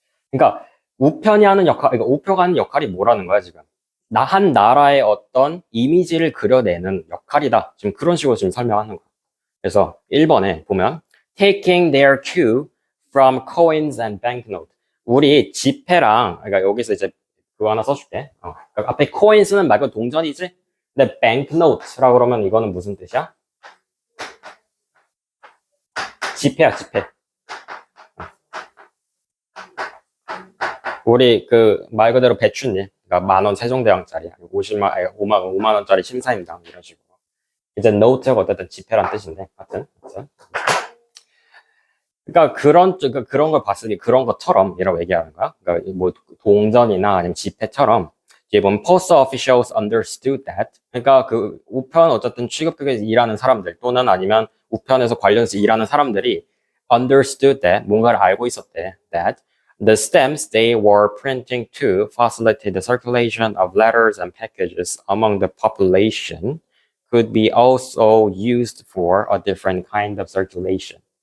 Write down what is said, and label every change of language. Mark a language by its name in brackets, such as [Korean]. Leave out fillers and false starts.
[Korean] 그러니까 우편이 하는 역할, 그러니까 우표가 하는 역할이 뭐라는 거야 지금? 한 나라의 어떤 이미지를 그려내는 역할이다. 지금 그런 식으로 지금 설명하는 거야. 그래서 1번에 보면 [English] taking their cue from coins and banknote. [Korean] 우리 지폐랑 그러니까 여기서 이제 그거 하나 써줄게. 그러니까 앞에 coins는 말 그대로 동전이지. 근데 banknote라고 그러면 이거는 무슨 뜻이야? 지폐야, 지폐. 우리 말 그대로 배추님. 그러니까 10,000원 세종대왕짜리, 5만 원짜리 심사임당 이런 식으로. 이제 note가 어쨌든 지폐란 뜻인데, 하여튼. 그러니까 그런 걸 봤으니 그런 것처럼이라고 얘기하는 거야. 그러니까 뭐 동전이나 아니면 지폐처럼 뒤에 보면 [English] post officials understood that. [Korean] 그러니까 그 우편 어쨌든 취급국에서 일하는 사람들 또는 아니면 우편에서 관련해서 일하는 사람들이 [English] understood that [Korean] 뭔가를 알고 있었대. [English] That the stamps they were printing to facilitate the circulation of letters and packages among the population could be also used for a different kind of circulation.